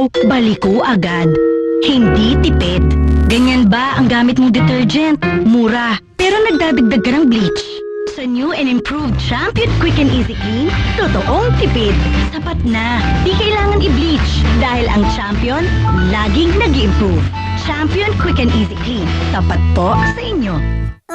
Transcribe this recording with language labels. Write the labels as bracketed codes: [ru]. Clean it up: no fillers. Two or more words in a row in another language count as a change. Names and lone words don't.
[tl] Baliko agad. Hindi tipid. Ganyan ba ang gamit mong detergent? Mura. Pero nagdadagdag ka ng bleach. Sa [en] new and improved [tl] Champion Quick and Easy Clean, totoong tipid. Sapat na. Di kailangan i-bleach. Dahil ang Champion, laging nag-i-improve. Champion Quick and Easy Clean. Tapat po sa inyo.